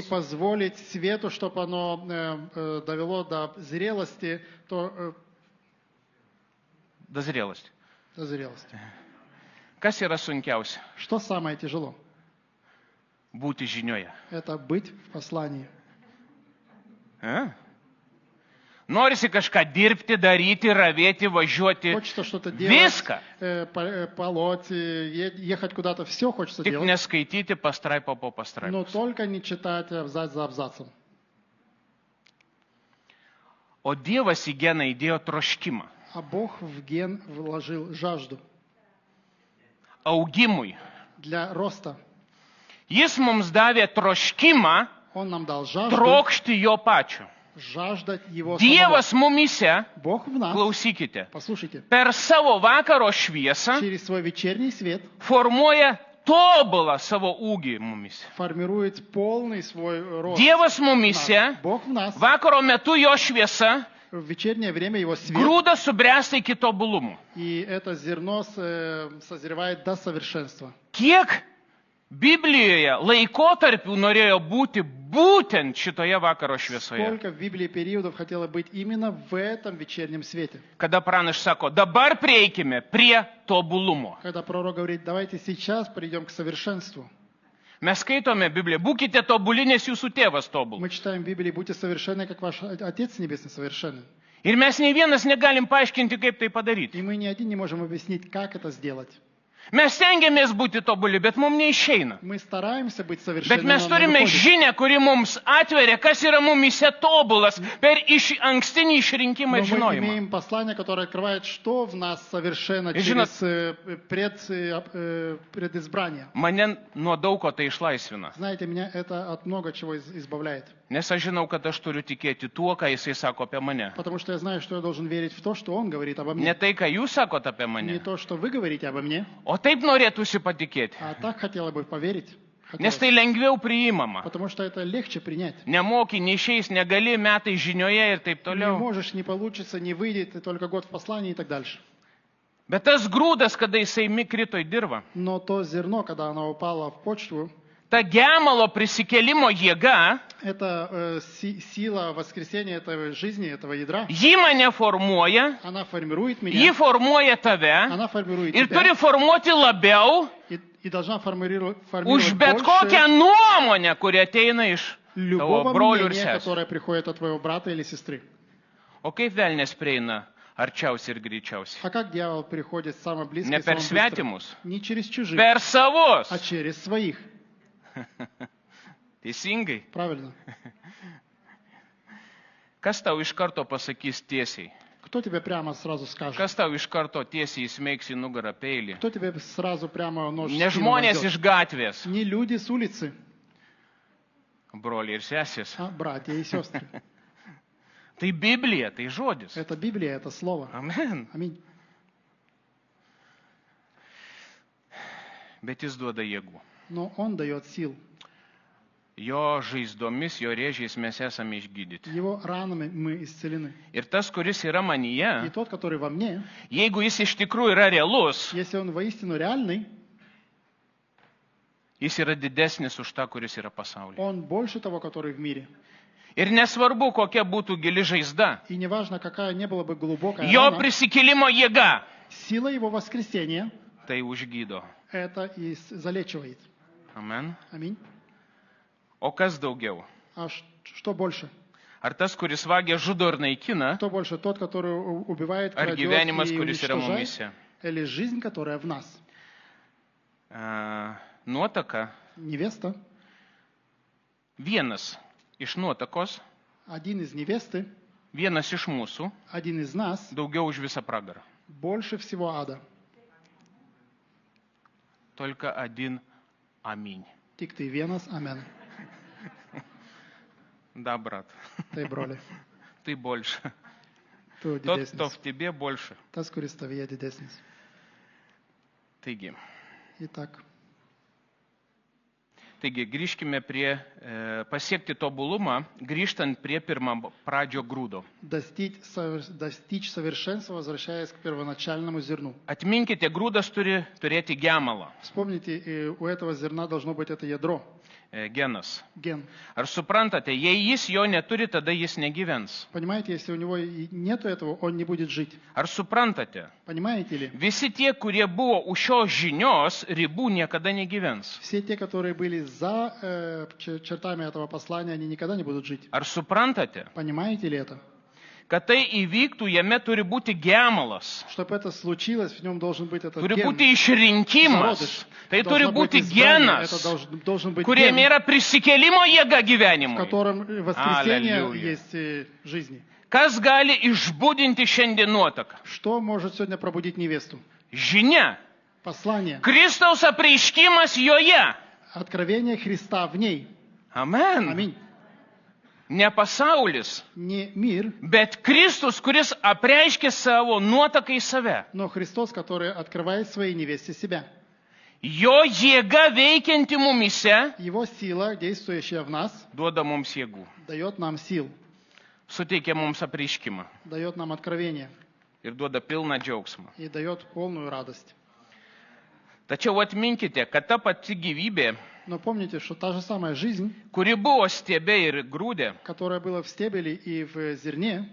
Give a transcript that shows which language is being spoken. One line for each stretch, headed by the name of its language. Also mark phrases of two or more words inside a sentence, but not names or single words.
Russian: позволить свету, чтобы оно довело до зрелости, Dazrėlasti. до зрелости.
Lithuanian: Kas yra sunkiausia?
Russian: Что самое тяжело?
Lithuanian: Būti žinioje.
Russian: Это быть в послании.
Lithuanian: Norisi kažką dirbti, daryti, ravėti, važiuoti.
Russian: Хочется что-то делать,
Lithuanian: Viską.
Russian: полоть, ехать куда-то. Все хочется
Lithuanian: Tik
Russian: делать,
Lithuanian: neskaityti pastraipą po
Russian: но
Lithuanian: pastraipos.
Russian: только не читать абзац за абзацем.
Lithuanian: O Dievas į geną įdėjo troškimą.
Russian: А Бог в ген вложил жажду
Lithuanian: Augimui.
Russian: для роста.
Lithuanian: Jis mums davė troškimą
Russian: Он нам дал жажду,
Lithuanian: trokšti jo pačio.
Russian: жаждать Его самого.
Lithuanian: Dievas mumise,
Russian: Бог в нас,
Lithuanian: klausykite,
Russian: послушайте,
Lithuanian: per savo vakaro šviesą
Russian: через свой вечерний свет
Lithuanian: formuoja tobulą savo ūgį mumise.
Russian: формирует полный свой рост.
Lithuanian: Dievas
Russian: в нас.
Lithuanian: mumise,
Russian: Бог в нас,
Lithuanian: vakaro metu jo šviesa
Russian: в вечернее время Его свет,
Lithuanian: grūda subręsta iki tobulumo.
Russian: и это зерно созревает до совершенства.
Lithuanian: Kiek Biblijoje laikotarpių norėjo būti būtent šitoje vakaro šviesoje.
Russian: Сколько в Библии периодов хотело быть именно в этом вечернем свете.
Lithuanian: Kada pranaš sako, dabar prieikime prie tobulumo.
Russian: Когда пророк говорит, давайте сейчас придем к совершенству.
Lithuanian: Mes skaitome Bibliją, būkite tobuli, nes jūsų tėvas tobul.
Russian: Мы читаем в Библии, будьте совершенны, как ваш Отец Небесный совершенный.
Lithuanian: Ir mes nei vienas negalim paaiškinti, kaip tai padaryti.
Russian: И мы ни один не можем объяснить, как это сделать.
Lithuanian: Mes stengiamės būti tobuli, bet mums neišeina.
Russian: Мы стараемся быть
Lithuanian: Bet
Russian: совершенными,
Lithuanian: mes
Russian: но не
Lithuanian: turime
Russian: выходит.
Lithuanian: žinią, kuri mums atveria, kas yra mumise tobulas per ankstinį išrinkimą
Russian: Но
Lithuanian: ir
Russian: мы
Lithuanian: žinojimą.
Russian: имеем послание, которое открывает, что в нас совершенно И через предизбрание.
Lithuanian: Mane nuo daug ko tai išlaisvina.
Russian: Знаете, меня это от много чего избавляет.
Lithuanian: Nes aš žinau, kad aš turiu tikėti tuo, ką jisai sako apie mane.
Russian: Потому что я знаю, что я должен верить в то, что он говорит обо
Lithuanian: Ne
Russian: мне.
Lithuanian: tai, ką jūs sakot apie
Russian: Не
Lithuanian: mane.
Russian: то, что вы говорите обо мне,
Lithuanian: O taip norėtųsi patikėti.
Russian: а так хотела бы поверить.
Lithuanian: Nes tai lengviau priimama.
Russian: Потому что это легче принять.
Lithuanian: Nemoki, neišeis, negali, metai žinioje ir taip
Russian: Не
Lithuanian: toliau.
Russian: можешь, не получится, не выйдет, и только год в послании и так дальше.
Lithuanian: Bet tas grūdas, kada jisai krito į dirvą,
Russian: Но то зерно, когда оно упало в почву,
Lithuanian: ta gemalo prisikėlimo jėga,
Russian: это сила воскресения этой жизни, этого ядра,
Lithuanian: ji mane formuoja,
Russian: она формирует
Lithuanian: ji
Russian: меня,
Lithuanian: formuoja tave
Russian: она формирует
Lithuanian: ir
Russian: тебя
Lithuanian: turi formuoti labiau
Russian: и должна формировать
Lithuanian: už bet kokią
Russian: больше
Lithuanian: nuomonę, kuri ateina iš tavo
Russian: любого
Lithuanian: brolių ir
Russian: мнения,
Lithuanian: sesų.
Russian: которое приходит от твоего брата или сестры.
Lithuanian: O kaip velnės prieina arčiausiai ir greičiausiai?
Russian: А как дьявол приходит самое близкое,
Lithuanian: Не per
Russian: самое быстрое?
Lithuanian: svetimus,
Russian: Не через чужих,
Lithuanian: per savus.
Russian: а через своих.
Lithuanian: Teisingai.
Russian: Правильно.
Lithuanian: Kas tau iš karto pasakys tiesiai?
Russian: Кто тебе прямо сразу скажет?
Lithuanian: Kas tau iš karto tiesiai įsmeigs į nugarą peilį?
Russian: Кто тебе сразу прямо нож в
Lithuanian: Ne
Russian: спину
Lithuanian: žmonės
Russian: возьмет?
Lithuanian: iš gatvės,
Russian: Не люди с улицы,
Lithuanian: broliai ir sesės.
Russian: а братья и сестры.
Lithuanian: Tai Biblija, tai žodis.
Russian: Это Библия, это Слово.
Lithuanian: Amen.
Russian: Аминь.
Lithuanian: Bet jis duoda jėgų.
Russian: Но Он дает сил.
Lithuanian: Jo žaizdomis, jo rėžiais mes esame išgydyti.
Russian: Его ранами мы исцелены.
Lithuanian: Ir tas, kuris yra
Russian: И
Lithuanian: manyje,
Russian: тот, который во мне,
Lithuanian: jeigu jis iš tikrųjų yra realus,
Russian: если он воистину реальный,
Lithuanian: jis yra didesnis už tą, kuris yra pasaulyje.
Russian: он больше того, который в мире.
Lithuanian: Ir nesvarbu, kokia būtų gili žaizda,
Russian: И неважно, какая не была бы глубокая
Lithuanian: jo
Russian: рана,
Lithuanian: prisikėlimo jėga
Russian: сила Его воскресения
Lithuanian: tai užgydo.
Russian: это и залечивает.
Lithuanian: Amen.
Russian: Аминь.
Lithuanian: O kas daugiau?
Russian: А что больше?
Lithuanian: Ar tas, kuris vagia, žudo ir naikina,
Russian: Кто больше? Тот, который убивает,
Lithuanian: ar
Russian: крадет
Lithuanian: gyvenimas,
Russian: и
Lithuanian: kuris yra
Russian: уничтожает?
Lithuanian: mumise?
Russian: Или жизнь, которая в нас?
Lithuanian: Nuotaka.
Russian: Невеста,
Lithuanian: Vienas iš nuotakos,
Russian: один из невесты,
Lithuanian: vienas iš mūsų,
Russian: один из нас,
Lithuanian: daugiau už visą pragarą.
Russian: больше всего ада. Только один аминь.
Lithuanian: Tik tai vienas amen.
Russian: Да, брат,
Lithuanian: Tai broli,
Russian: ты больше.
Lithuanian: tu
Russian: Тот, кто
Lithuanian: didesnis.
Russian: в тебе, больше.
Lithuanian: Tas, kuris tavyje didesnis. Taigi, grįžkime prie pasiekti tobulumą, grįžtant prie pirmą pradžio grūdo.
Russian: Достичь совершенства, возвращаясь к первоначальному зерну.
Lithuanian: Atminkite, grūdas turi turėti gemalą,
Russian: Вспомните, у этого зерна должно быть это ядро,
Lithuanian: genas.
Russian: ген.
Lithuanian: Ar suprantate, jei jis jo neturi, tada jis negyvens.
Russian: Понимаете, если у него нету этого, он не будет жить.
Lithuanian: Ar suprantate,
Russian: Понимаете ли?
Lithuanian: visi tie, kurie buvo už šios žinios ribų, niekada negyvens.
Russian: Все те, которые были за чертами этого послания, они никогда не будут жить.
Lithuanian: Ar suprantate,
Russian: Понимаете ли это?
Lithuanian: kad tai įvyktų, jame turi būti gemalas,
Russian: Чтобы это случилось, в нем должен быть этот
Lithuanian: turi
Russian: ген.
Lithuanian: būti išrinkimas,
Russian: Зародыш.
Lithuanian: tai
Russian: Должно
Lithuanian: turi
Russian: быть
Lithuanian: būti
Russian: избрание.
Lithuanian: genas,
Russian: Это должен быть
Lithuanian: kuriame
Russian: ген,
Lithuanian: yra prisikėlimo jėga
Russian: в
Lithuanian: gyvenimui.
Russian: котором воскресение Аллилуйя. есть жизни.
Lithuanian: Kas gali išbudinti šiandien nuotaką?
Russian: Что может сегодня пробудить невесту?
Lithuanian: Žinia.
Russian: Послание.
Lithuanian: Kristaus apreiškimas joje.
Russian: Откровение Христа в ней.
Lithuanian: Amen.
Russian: Аминь.
Lithuanian: Ne pasaulis,
Russian: Не мир,
Lithuanian: bet Kristus, kuris apreiškė savo nuotaką į save.
Russian: но Христос, который открывает своей невесте себя.
Lithuanian: Jo jėga veikianti mumise
Russian: Его сила, действующая в нас,
Lithuanian: duoda mums jėgų.
Russian: дает нам сил,
Lithuanian: Suteikia mums apreiškimą
Russian: дает нам откровение
Lithuanian: ir duoda pilną džiaugsmą.
Russian: и дает полную радость.
Lithuanian: Tačiau atminkite, kad ta pati gyvybė,
Russian: Но помните, что та же самая жизнь,
Lithuanian: kuri buvo stiebe ir grūdė,
Russian: которая была в стебеле и в зерне,